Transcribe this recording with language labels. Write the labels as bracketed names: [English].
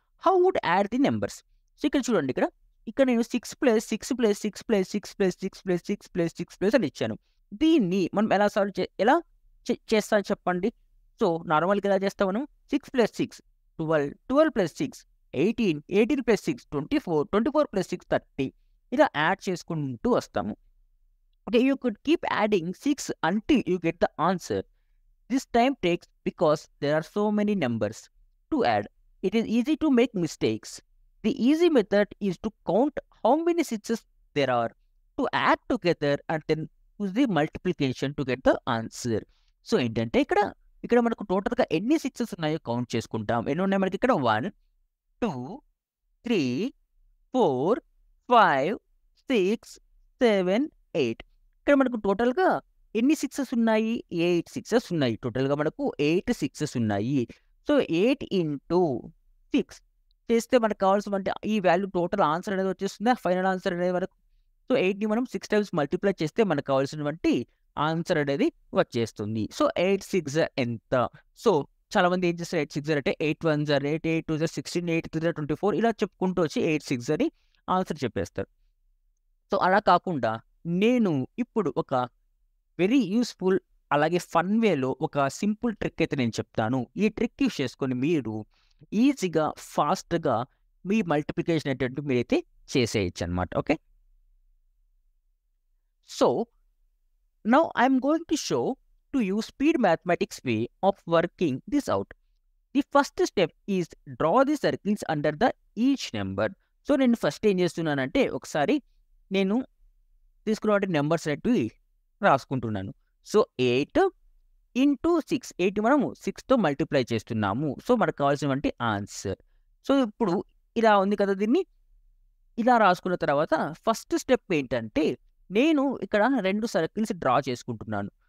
[English] How would add the numbers? [Telugu] So, ఇక్కడ చూడండి ఇక్కడ నేను 6 plus 6 plus 6 plus 6 plus 6 plus 6 plus 6 plus అని ఇచ్చాను. దీన్ని మనం ఎలా చేస్తాం చెప్పండి? సో, నార్మల్‌గా ఎలా చేస్తాం మనం? 6 ప్లస్ 6 12, 12 ప్లస్ 6 18, 18 ప్లస్ 6 24, 24 ప్లస్ 6 30 ఇలా యాడ్ చేసుకుంటూ వస్తాము. [English] Okay, you could keep adding 6 until you get the answer. This time takes because there are so many numbers to add. It is easy to make mistakes. The easy method is to count how many sixes there are to add together and then use the multiplication to get the answer. [Telugu] So, ఏంటంటే ఇక్కడ మనకు టోటల్‌గా ఎన్ని sixes ఉన్నాయో count చేసుకుంటాం. ఎన్ని ఉన్నాయి మనకి ఇక్కడ 1, 2, 3, 4, 5, 6, 7, 8. ఇక్కడ మనకు టోటల్‌గా ఎన్ని సిక్సెస్ ఉన్నాయి? 8 సిక్సెస్ ఉన్నాయి. టోటల్‌గా మనకు 8 సిక్సెస్ ఉన్నాయి. సో, 8 ఇంటూ 6 చేస్తే మనకు కావాల్సినవంటే ఈ వాల్యూ టోటల్ ఆన్సర్ అనేది వచ్చేస్తుందా? ఫైనల్ ఆన్సర్ అనేది మనకు. సో, 8ని మనం 6 టైమ్స్ మల్టిప్లై చేస్తే మనకు కావాల్సినటువంటి ఆన్సర్ అనేది వచ్చేస్తుంది. సో, 8 6 ఎంత? సో, చాలామంది ఏం చేస్తారు 8 6 అంటే 8 1 8, 8 2 16, 8 3 24 ఇలా చెప్పుకుంటూ వచ్చి 8 6 అని ఆన్సర్ చెప్పేస్తారు. సో, అలా కాకుండా నేను ఇప్పుడు ఒక వెరీ యూజ్‌ఫుల్ అలాగే ఫన్ వేలో ఒక సింపుల్ ట్రిక్ అయితే నేను చెప్తాను. ఈ ట్రిక్ యూజ్ చేసుకొని మీరు ఈజీగా, ఫాస్ట్‌గా మీ మల్టిప్లికేషన్ అనేటువంటిది మీరైతే చేసేయొచ్చనమాట. Okay. So [English] now I'm going to show to you speed mathematics way of working this out. The first step is draw the circles under the each number. [Telugu] So నేను first ఏం చేస్తున్నానంటే ఒకసారి నేను తీసుకున్న నెంబర్స్ అనేటివి రాసుకుంటున్నాను. So 8 into 6, 8 మనము 6తో multiply చేస్తున్నాము. So మనకు కావాల్సినటువంటి ఆన్సర్. సో ఇప్పుడు ఇలా ఉంది కదా, దీన్ని ఇలా రాసుకున్న తర్వాత ఫస్ట్ స్టెప్ ఏంటంటే నేను ఇక్కడ 2 సర్కిల్స్ డ్రా చేసుకుంటున్నాను.